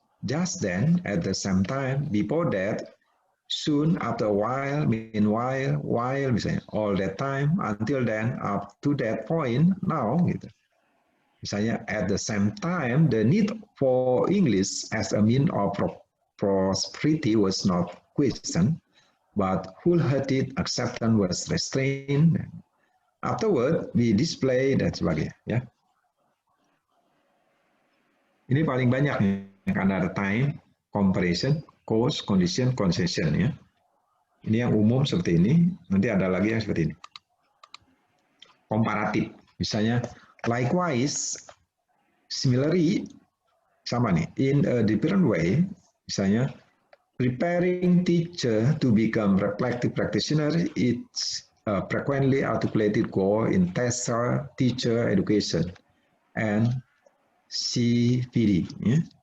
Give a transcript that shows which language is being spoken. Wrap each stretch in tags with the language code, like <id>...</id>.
<en>Just then, at the same time, before that, soon, after a while, meanwhile, while,</en> <id>misalnya</id> <en>all that time, until then, up to that point, now,</en> <id>gitu. Misalnya</id> <en>at the same time, the need for English as a means of prosperity was not questioned, but wholehearted acceptance was restrained. Afterward, we display</en> <id>dan sebagainya. Ya. Ini paling banyak nih, karena ada time, comparison, cause, condition, concession. Ya. Ini yang umum seperti ini. Nanti ada lagi yang seperti ini. Komparatif. Misalnya,</id> <en>likewise, similarly,</en> <id>sama nih,</id> <en>in a different way.</en> <id>Misalnya,</id> <en>preparing teacher to become reflective practitioner, it's a frequently articulated goal in teacher education and CPD, ya.</en>